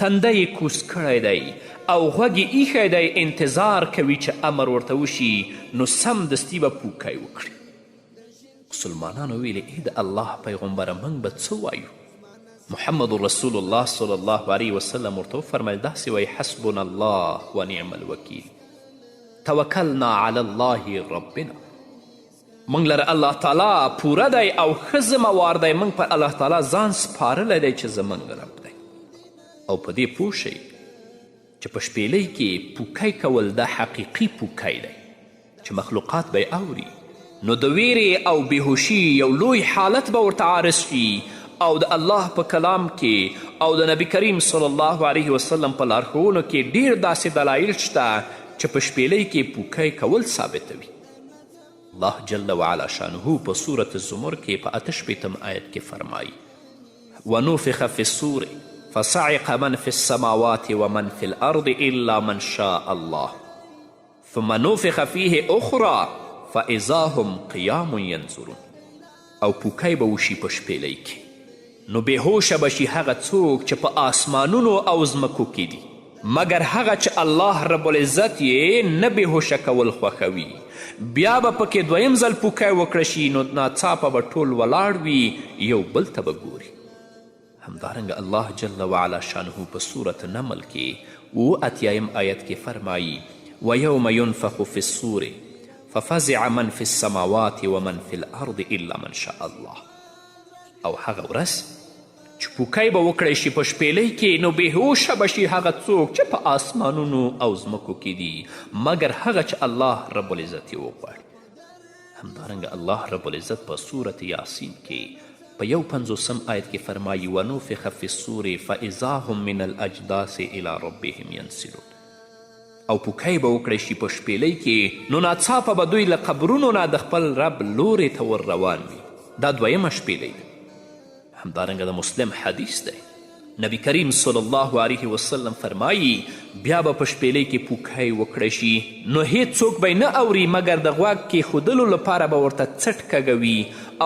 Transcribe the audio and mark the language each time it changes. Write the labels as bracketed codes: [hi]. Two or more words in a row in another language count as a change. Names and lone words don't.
[ps] تنده یې کوس کړی دی او غوږ یې ایښی دی انتظار کوي چې امر ورته وشي نو سمدستي به پوکی وکړي. مسلمانانو ویلې ای د الله پیغمبره موږ به څه وایو؟ محمد رسول الله [ar] صلی الله علیه وسلم [ps] ورته وفرمیل داسې وایي [ar] حسبنا الله و نعم الوکیل توکلنا علی الله ربنا. [ps] موږ لره الله تعالی پوره دی او ښه ذمهوار دی. موږ پر الله تعالی ځان سپارلی دی چې زموږ رب دی. او په دې پوه شئ چې په شپېلۍ کې پوکی کول دا حقیقي پوکی دی چې مخلوقات به اوري نو د ویرې او بیهوشي یو لوی حالت به ورته عارض شي او د الله په کلام کې او د نبی کریم [ar] صلی الله علیه وسلم [ps] په لارښوونو کې ډیر داسې دلایل شته چې په شپېلۍ کې پوکی کول ثابتوي. الله [ar] جل وعلا شانه [ps] په صورت الزمر کې په 88 آیت کې فرمایي [ar] ونفخ فی الصور فصعق من في السماوات ومن في الأرض إلا من شاء الله ثم نفخ فيه أخرى فإذا هم قیام ینظرون. [ps] او پوکی به وشي په شپېلۍ کې نو بېهوشه به شي هغه څوک چې په آسمانونو او ځمکو کې دي مګر هغه چې الله [ar] رب العزت [ps] یې نه بېهوشه کول خوښوي. بیا به پکې دویم ځل پوکی وکړه شي نو ناڅاپه به ټول ولاړ وي یو بل ته به ګوري. همدارنګه الله [ar] جل وعلا شانه [ps] په صورت نمل کې 87 آیت کې فرمایي [ar] ویوم ینفخ فی الصور ففزع من في السماوات ومن في الأرض إلا من شاء الله. [ps] او هغه ورځ چې پوکی به وکړی شي په شپېلۍ کې نو بېهوشه به شي هغه څوک چې په آسمانونو او ځمکو کې دي مګر هغه چې الله [ar] رب العزت [ps] یې وغواړي. همدارنګه الله [ar] رب العزت [ps] په صورت یاسین کې په 51 آیت کې فرمایي [ar] ونفخ فی الصور فاذا هم من الاجداث الى ربهم ینسلون. [ps] او پوکی به وکړی شي په شپېلۍ کې نو ناڅاپه به دوی له قبرونو نه د خپل رب لورې ته ور روان وي. دا دویمه شپېلۍ ده. همدارنګه د مسلم حدیث دی نبی کریم [ar] صلی الله علیه وسلم [ps] فرمایي بیا به په شپېلۍ کې پوکی وکړی شي نو هیڅ څوک به نه اوري مګر د غوږ کیښودلو لپاره به ورته څټ کږوي.